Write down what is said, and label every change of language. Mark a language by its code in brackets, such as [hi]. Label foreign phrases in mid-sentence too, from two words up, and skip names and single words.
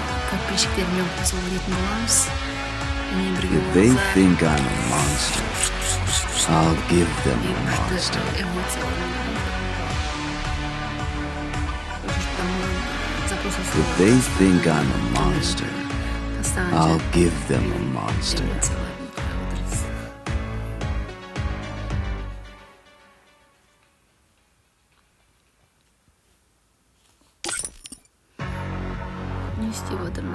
[kk] подписчиктермен қосылып кететін боламыз. Менімен бірге [en] If they [kk] болыңыздар. [en] think I'm a monster, I'll give them a monster. If they think I'm a monster, I'll give them a monster. [kk] Не істеп жатырмын?